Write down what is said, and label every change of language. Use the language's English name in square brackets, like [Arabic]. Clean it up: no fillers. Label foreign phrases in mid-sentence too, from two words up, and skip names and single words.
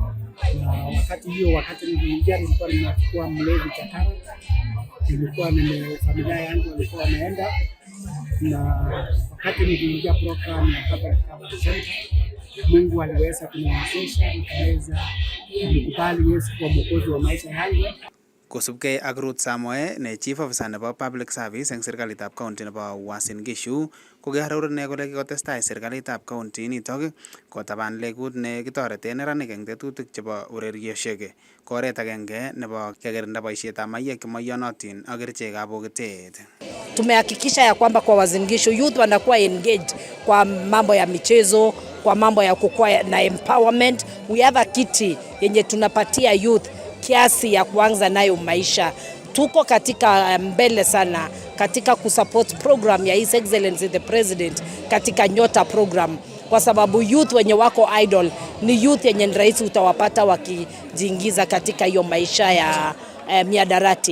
[Swahili] Wakati niliingia nilikuwa nimekuwa mlevi chakara. Nilikuwa familia yangu walikuwa wameenda, na wakati niliingia program ya Recovery Center, Mungu aliweza kuniwezesha nikaweza kukubali Yesu kwa mwokozi wa maisha yangu. [Kalenjin] Kosubkei ak Ruth Samoe ne [English] Chief Officer [Kalenjin] nebo Public Service eng serikalitab county nebo Uasin Gishu kokiaror ine kole kikotestai serikalitab county nitok kotaban lekut ne kitoreten neranik eng tetutik chebo ureriosiek. Ko oret agenge nebo kekirinda boisietab mayek chemoiyonotin ak kerichekab bokitet. [Swahili] Tumehakikisha ya kwamba kwa Uasin Gishu youth wanakuwa engaged kwa mambo ya michezo, kwa mambo ya kukua na empowerment. [English] We have a [Swahili] kiti yenye tunapatia youth kiasi ya kuanza nayo maisha. Tuko katika mbele sana katika kusupport program ya [English] His Excellency the President [Swahili] katika Nyota program, kwa sababu youth wenye wako idol ni youth yenye rahisi utawapata wakijiingiza katika hiyo maisha ya miadarati.